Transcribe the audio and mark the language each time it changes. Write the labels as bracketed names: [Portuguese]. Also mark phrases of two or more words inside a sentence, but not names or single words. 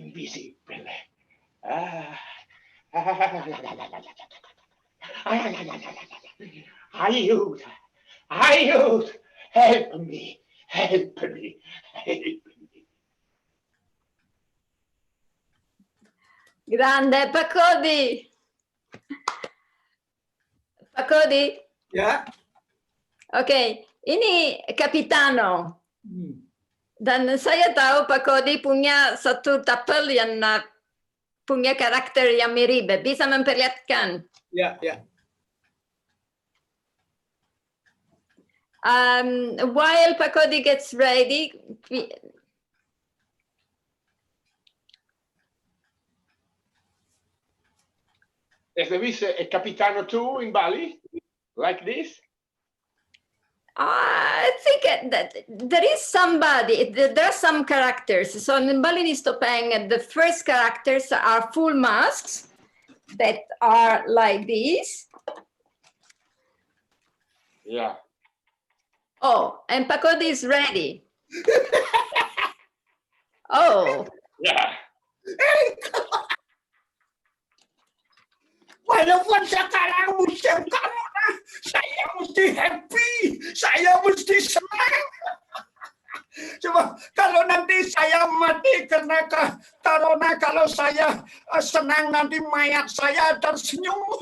[English] Aiuto, help me. [Italian] Grande Pacodi. [Indonesian] Ya. Oke, ini Capitano. Dan saya tahu Pak Kodi punya satu tapel yang punya karakter yang mirip. Bisa memperlihatkan? Ya. [English] While Pak Kodi gets ready, Is there a Capitano too in Bali? Like this? I think that there is somebody, there are some characters. So in Balinese Topeng, the first characters are full masks that are like this. Yeah. Oh, and Pakodi is ready. Oh. Yeah. [Indonesian] Walaupun sekarang musim corona, saya mesti happy, saya mesti senang. Coba kalau nanti saya mati karena corona, kalau saya senang nanti mayat saya tersenyum.